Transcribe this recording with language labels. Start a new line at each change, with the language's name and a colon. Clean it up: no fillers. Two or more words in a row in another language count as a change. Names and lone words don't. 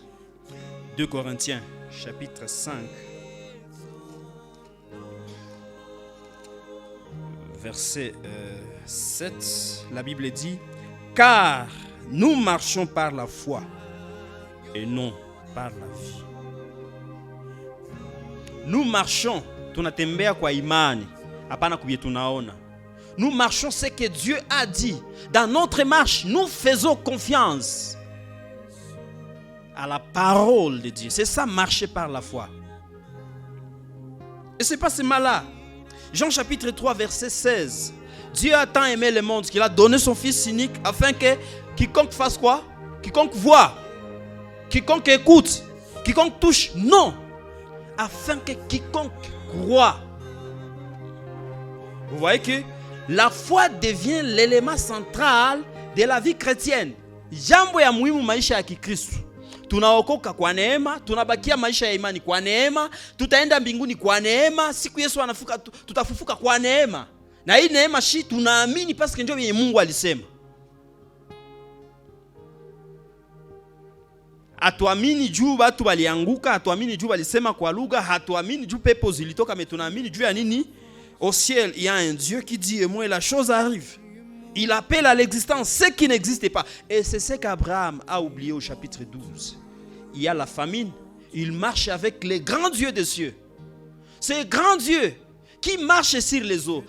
French: 2 Corinthiens chapitre 5 verset 7. La Bible dit: car nous marchons par la foi et non par la vie. Nous marchons,
Swahili: tunatembea kwa imani, hapana kubye tunaona.
French: Nous marchons ce que Dieu a dit. Dans notre marche, nous faisons confiance à la parole de Dieu. C'est ça, marcher par la foi. Et c'est pas seulement là. Jean chapitre 3 verset 16. Dieu a tant aimé le monde qu'il a donné son Fils unique afin que quiconque fasse quoi? Quiconque voit, quiconque écoute, quiconque touche, non. Afin que quiconque croit. Vous voyez que la foi devient l'élément central de la vie chrétienne.
Swahili: Jambo ya muhimu maisha ya Kikristo. Tunaokoka kwa neema, tunabakia maisha ya imani kwa neema, tutaenda mbinguni kwa neema, siku Yesu anafuka tutafufuka kwa neema. Na hii neema tunaamini
French: parce que
Swahili: ndio yenye Mungu alisema. Hatuamini juu watu walianguka, hatuamini juu walisema kwa lugha, hatuamini juu pepo zilitoka, mais tunaamini juu ya nini?
French: Au ciel, il y a un Dieu qui dit et moi la chose arrive. Il appelle à l'existence ce qui n'existait pas. Et c'est ce qu'Abraham a oublié au chapitre 12. Il y a la famine, il marche avec les grands dieux des cieux. C'est grand Dieu qui marche sur les eaux.